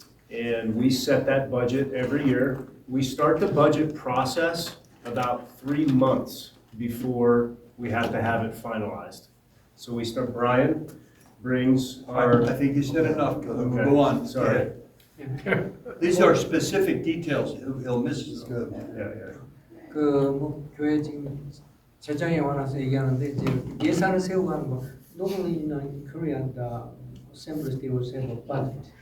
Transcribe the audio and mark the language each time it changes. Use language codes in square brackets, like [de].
[en] And we set that budget every year. We start the budget process about 3 months before we have to have it finalized. So we start, Brian brings our. I think you said enough. Okay. Go on. Sorry. These are specific details. He'll miss. Yeah. [ko] 뭐 교회 지금 재정에 관해서 얘기하는데 이제 예산을 세우고 하는 거. [en] Normally in Korea, the assemblies they will have a budget.